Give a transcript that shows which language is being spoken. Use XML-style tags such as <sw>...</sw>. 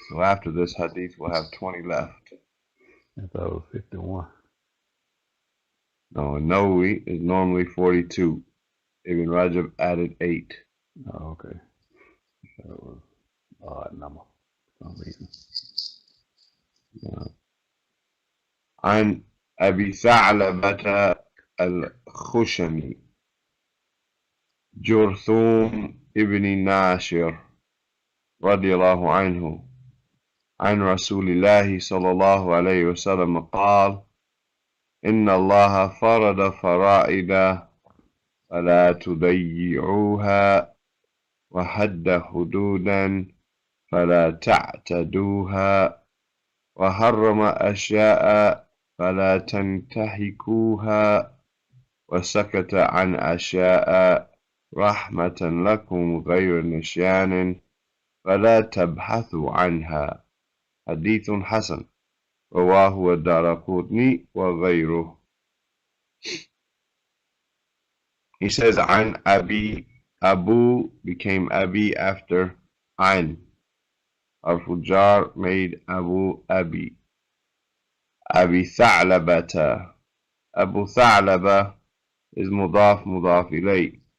<en>So after this Hadith, we'll have 20 left. I thought it was 51. No, an-Nawawi is normally 42. Ibn Rajab added 8. Oh, okay. That was odd number for some reason.</en> <ar>عن أبي ثعلبة الخشني جرثوم ابن ناشر رضي الله عنه عن رسول الله صلى الله عليه وسلم قال إن الله فرض فرائض فلا تضيعوها وحد حدودا فلا تعتدوها وحرم أشياء فلا تنتهكوها وسكت عن أشياء رحمة لكم غير نسيان فلا تبحثوا عنها. حديث حسن رواه الدارقطني وغيره.</ar> <en>He says</en> <ar>عن أبي.</ar> <en>Abu became Abi after An. Al-Fujar made Abu Abi. Abi Tha'labata. Abu Tha'laba is mudaf ilay.</en>